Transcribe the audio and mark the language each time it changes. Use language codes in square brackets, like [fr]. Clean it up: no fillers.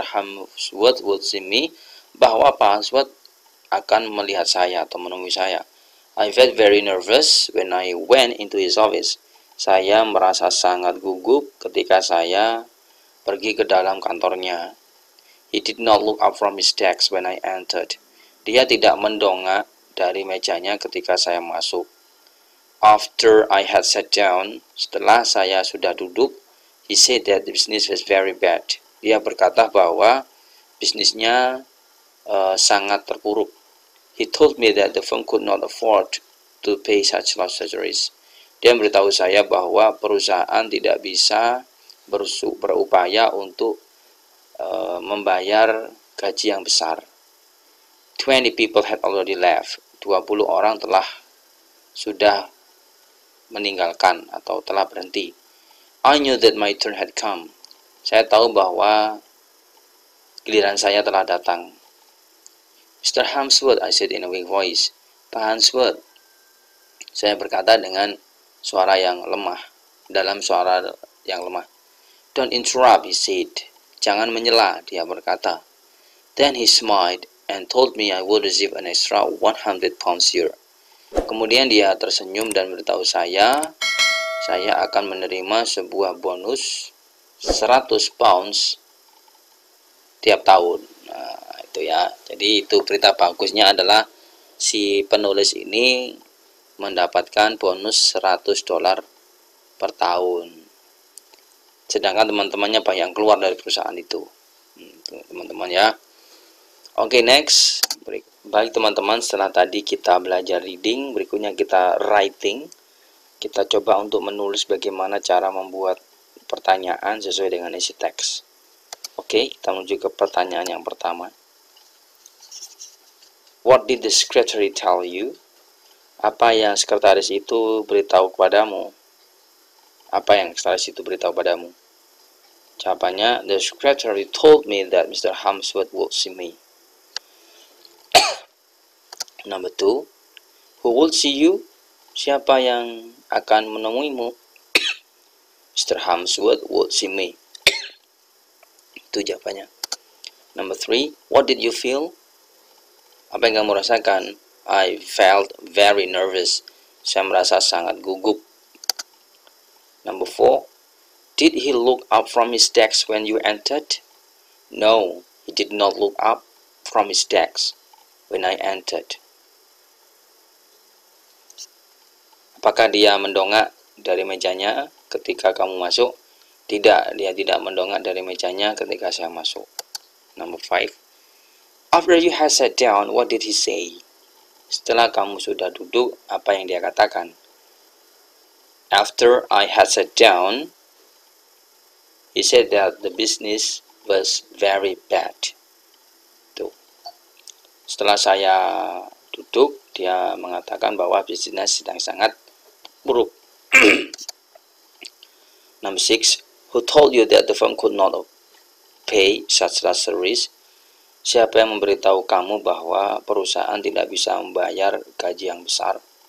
[en] Harmsworth would see me, [id] bahwa Pak Harmsworth akan melihat saya atau menemui saya. [en] I felt very nervous when I went into his office. [id] Saya merasa sangat gugup ketika saya pergi ke dalam kantornya. [en] He did not look up from his desk when I entered. [id] Dia tidak mendongak dari mejanya ketika saya masuk. [en] After I had sat down, [id] setelah saya sudah duduk, [en] he said that the business was very bad. [id] Dia berkata bahwa bisnisnya sangat terpuruk. [en] He told me that the firm could not afford to pay such large salaries. [id] Dia memberitahu saya bahwa perusahaan tidak bisa berupaya untuk membayar gaji yang besar. [en] 20 people had already left. [id] 20 orang sudah meninggalkan atau telah berhenti. [en] I knew that my turn had come. [id] Saya tahu bahwa giliran saya telah datang. [en] Mr. Harmsworth, I said in a weak voice. [id] Pak Harmsworth, saya berkata dengan suara yang lemah, dalam suara yang lemah. [en] Don't interrupt, he said. [id] Jangan menyela, dia berkata. [en] Then he smiled and told me I would receive an extra 100 pounds here. [id] Kemudian dia tersenyum dan beritahu saya akan menerima sebuah bonus 100 pounds tiap tahun. Nah, itu ya. Jadi itu berita bagusnya adalah si penulis ini mendapatkan bonus 100 dolar per tahun. Sedangkan teman-temannya banyak yang keluar dari perusahaan itu. Teman-teman ya. Oke, [en] next. [id] Baik teman-teman, setelah tadi kita belajar reading, berikutnya kita writing. Kita coba untuk menulis bagaimana cara membuat pertanyaan sesuai dengan isi teks. Oke, kita menuju ke pertanyaan yang pertama. [en] What did the secretary tell you? [id] Apa yang sekretaris itu beritahu kepadamu? Apa yang sekretaris itu beritahu padamu? Jawabannya, [en] the secretary told me that Mr. Harmsworth would see me. Number 2, who will see you? [id] Siapa yang akan menemuimu? [en] Mr. Harmsworth would see me. [id] Itu jawabannya. [en] Number 3, what did you feel? [id] Apa yang kamu rasakan? [en] I felt very nervous. [id] Saya merasa sangat gugup. [en] Number 4, did he look up from his desk when you entered? No, he did not look up from his desk when I entered. [id] Apakah dia mendongak dari mejanya ketika kamu masuk? Tidak, dia tidak mendongak dari mejanya ketika saya masuk. [en] Number 5. After you had sat down, what did he say? [id] Setelah kamu sudah duduk, apa yang dia katakan? [en] After I had sat down, he said that the business was very bad. [id] Tuh. Setelah saya duduk, dia mengatakan bahwa bisnisnya sedang sangat buruk. [en] Number 6. Who told you that the firm could not pay such salaries? [id] Siapa yang memberitahu kamu bahwa perusahaan tidak bisa membayar gaji yang besar?